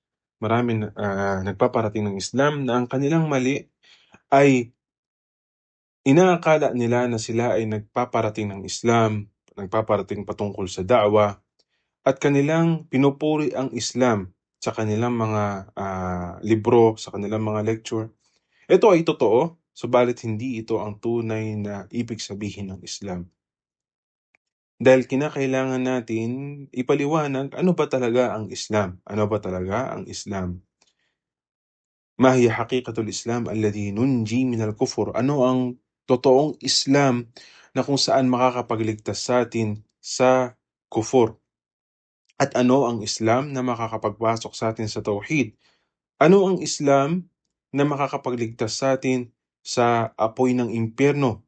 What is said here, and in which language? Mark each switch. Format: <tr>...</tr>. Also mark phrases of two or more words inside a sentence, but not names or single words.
<tl>na ang kanilang mali ay inaakala nila na sila ay nagpaparating ng Islam, nagpaparating patungkol sa da'wa, at kanilang pinupuri ang Islam sa kanilang mga libro, sa kanilang mga lecture. Ito ay totoo, subalit hindi ito ang tunay na ibig sabihin ng Islam. Dahil kinakailangan natin ipaliwanag ano ba talaga ang Islam? Ano ba talaga ang Islam?</tl> <ar>ما هي حقيقة الإسلام الذي ننجي من الكفر?</ar> <tl>Ano ang totoong Islam na kung saan makakapagligtas sa atin sa kufur? At ano ang Islam na makakapagpasok sa atin sa tauhid? Ano ang Islam na makakapagligtas sa atin sa apoy ng impyerno?</tl>